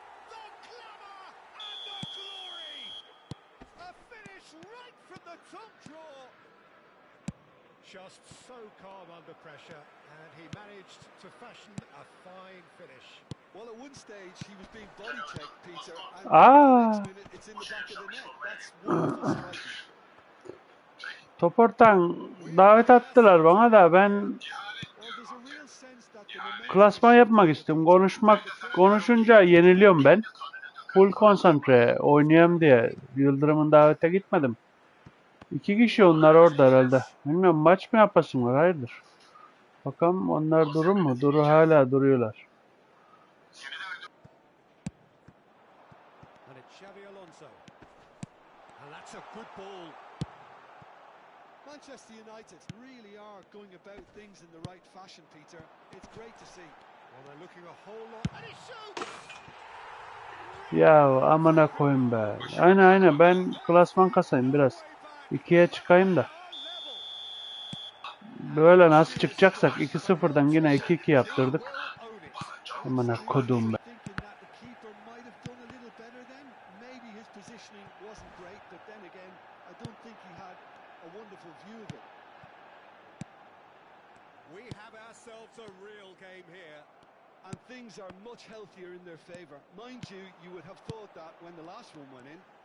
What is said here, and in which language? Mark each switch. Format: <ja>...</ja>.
<en>The glamour and the glory! A finish right from the top draw. just so calm under pressure, and he managed to fashion a fine finish. Well, at one stage he was being body checked, Peter, and the Aa, next minute it's in the back of the net. That's wonderful striking.</en> <tr>Topor'tan davet attılar bana da ben</tr> <en>Well, there's a real sense that the momentum</en> <tr>klasman</tr> <en>is</en> <tr>yapmak</tr> <en>shifting</en> <tr>istiyorum. Konuşunca yeniliyorum ben. Full konsantre oynayayım diye Yıldırım'ın davete gitmedim. 2 kişi onlar orada herhalde. Bilmiyorum, maç mı yapasın var, hayırdır. Bakalım onlar durur mu? Duru, hala duruyorlar.</tr> <en>And it's Xavi Alonso. And that's a good ball. Manchester United really are going about things in the right fashion, Peter. It's great to see. Well, they're looking a whole lot. And he shoots!</en> <tr>Ya amına koyayım be. Aynen ben klasman kasayım biraz. 2'ye çıkayım da. Böyle nasıl çıkacaksak 2-0'dan yine 2-2 yaptırdık. Amına kodum be.</tr> <en>Thinking that the keeper might have done a little better then. Maybe his positioning wasn't great, but then again, I don't think he had a wonderful view of it. We have ourselves a real game here. And things are much healthier in their favour. Mind you, you would have thought that when the last one went in.</en>